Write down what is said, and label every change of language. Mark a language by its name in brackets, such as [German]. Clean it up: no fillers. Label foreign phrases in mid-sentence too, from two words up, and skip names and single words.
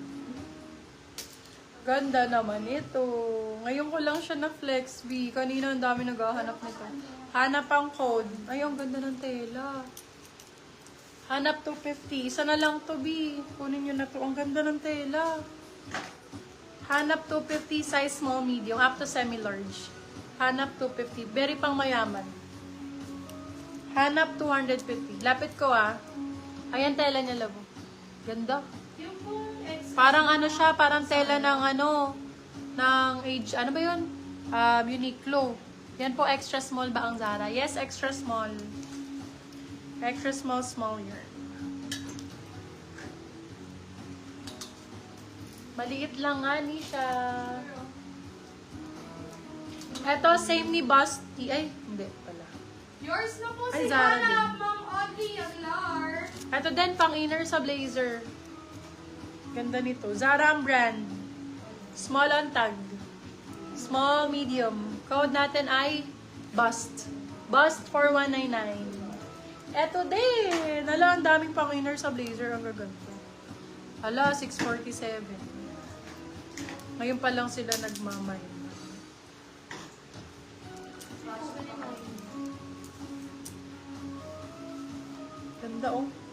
[Filipino] Ganda naman ito. Ngayon ko lang siya na flex, B. Kanina ang dami naghahanap nito. Hanap ang code. Ay, ang ganda ng tela. Hanap 250. Isa na lang to, B. Kunin nyo na to. Ang ganda ng tela. Hanap 250, [English] size small, medium, up to semi-large. [Filipino] Hanap 250. Very pang mayaman. Hanap 250. Lapit ko, ah. Ayan, tela niya, labo. Ganda. Yung pong Parang ano siya, parang tela ng ano, ng age, ano ba yun? Uniqlo. Yan po, [English] extra small [Filipino] ba ang Zara? [English] Yes, extra small. Extra small yarn. [Filipino] Maliit lang nga ni siya. Ito, same ni Basti. Ay, hindi pala. Yours na po Ay, si Zara Hana, din. ma'am Audrey Aguilar. Ito din, pang inner sa blazer. Ganda nito. Zara ang brand. Small on tag. [English] Small, medium. [Filipino] Code natin ay bust. Bust 4199. Eto din. Hala, ang daming pang inner sa blazer. Ang gaganda. Hala, 647. Ngayon pa lang sila nagmamay. Ganda, oh.